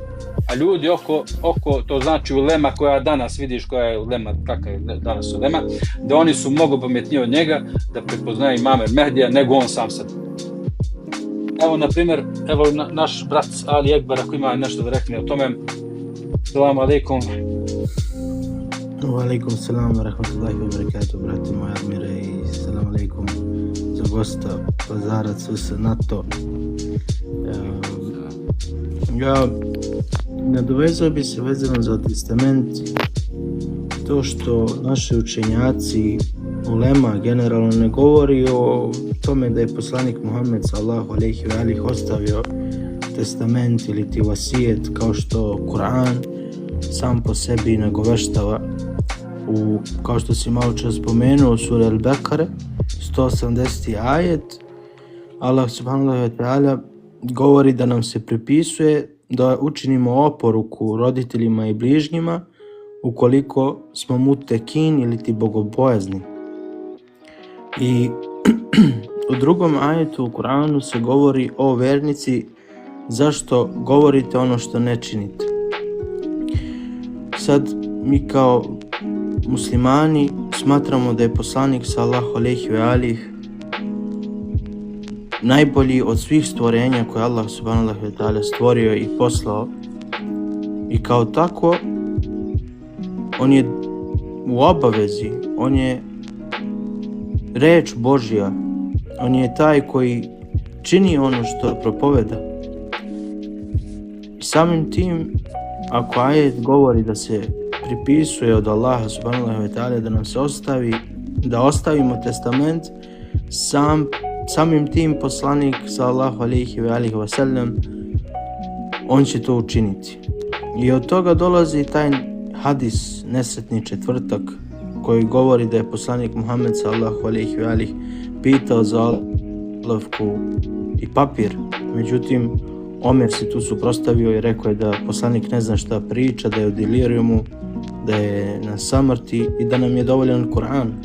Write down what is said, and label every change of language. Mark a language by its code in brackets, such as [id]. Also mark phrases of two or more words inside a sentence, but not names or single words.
[sr] A ljudi oko to znači ulema koja danas, vidiš koja je ulema, kakva je danas ulema, da oni su mnogo pametniji od njega da prepoznaju Imam el Mehdija nego on sam sebe. Evo, na primjer, naš brat Ali Ekber, ako ima nešto da rekne o tome. [ar] السلام عليكم. وعليكم السلام ورحمة الله وبركاته, [sr] brate moja Admire, i [ar] سلام عليكم [sr] za gosta, Pazarac, sve na to. Ja nadovezao bi se vezano za testament, to što naši učenjaci, ulema generalno ne govori o tome da je poslanik Muhammed [ar] صلى الله عليه وآله [sr] ostavio testament ili ti vasijet, kao što Kur'an sam po sebi nagoveštava. Kao što si malo čas spomenuo, sura Al-Bekare 180. ajet, [ar] الله سبحانه وتعالى [sr] govori da nam se pripisuje da učinimo oporuku roditeljima i bližnjima ukoliko smo mutekin ili ti bogobojazni. I u drugom ajetu u Kur'anu se govori o vernici, zašto govorite ono što ne činite. Sad mi kao muslimani smatramo da je poslanik [ar] صلى الله عليه وآله [sr] najbolji od svih stvorenja koje [ar] الله سبحانه وتعالى [sr] stvorio i poslao, i kao tako on je u obavezi, on je reč Božja, on je taj koji čini ono što propoveda. I samim tim, ako ajet govori da se pripisuje od Allaha [ar] سبحانه وتعالى [sr] da nam se da ostavimo testament, samim tim poslanik [ar] صلى الله عليه وآله وسلم [sr] on će to učiniti. I od toga dolazi taj hadis nesretni četvrtak koji govori da je poslanik Muhammed [ar] صلى الله عليه وآله [sr] pitao za olovku i papir, međutim Omer se tu suprotstavio i rekao je da poslanik ne zna šta priča, da je u delirijumu, da je na samrti i da nam je dovoljan Kur'an.